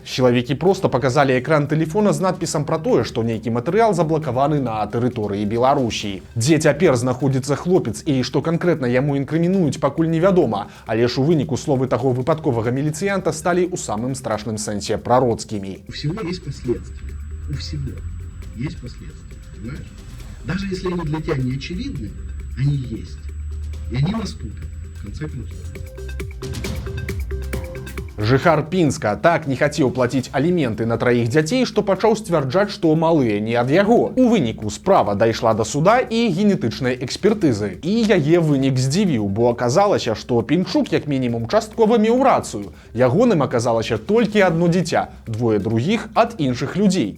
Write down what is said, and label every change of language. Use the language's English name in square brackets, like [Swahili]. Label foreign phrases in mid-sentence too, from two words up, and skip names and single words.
[Belarusian] Чалавекі проста паказалі экран тэлефона з надпісам пра тое, што нейкі матэрыял заблакаваны на тэрыторыі Беларусі. Дзе цяпер знаходзіцца хлопец і што канкрэтна яму інкрымінуюць, пакуль невядома. Але ж у выніку словы таго выпадковага міліцыянта сталі ў самым страшным сэнсе прароцкімі. [Russian] У всего есть последствия. У всего есть последствия, понимаешь? Даже если они для тебя не очевидны, они есть. И они наступят, в конце концов. [Belarusian] Жыхар Пінска так не хацеў плаціць аліменты на 3 дзяцей, што пачаў сцвярджаць, што малыя не ад яго. У выніку справа дайшла да суда і генетычнай экспертызы. І яе вынік здзівіў, бо аказалася, што Пінчук як мінімум часткова меў рацыю. Ягоным аказалася толькі адно дзіця, 2 другіх ад іншых людзей.